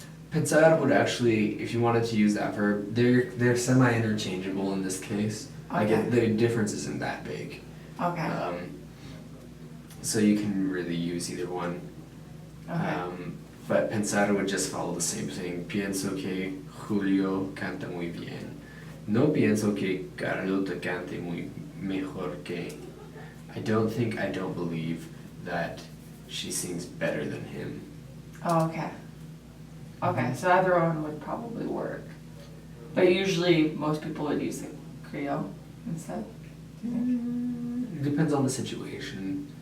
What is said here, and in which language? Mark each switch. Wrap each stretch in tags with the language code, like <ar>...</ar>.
<en>Pensar would actually, if you wanted to use that verb, they're semi-interchangeable in this case. Like Okay. the difference isn't that big. Okay. So you can really use either one. Okay. But pensar would just follow the same thing.</en> <es>Pienso que Julio canta muy bien. No pienso que Carlota cante muy mejor que.</es> <en>I don't believe that she sings better than him. Oh, okay. Okay, so either one would probably work. But usually most people would use the Creole instead. It depends on the situation.</en>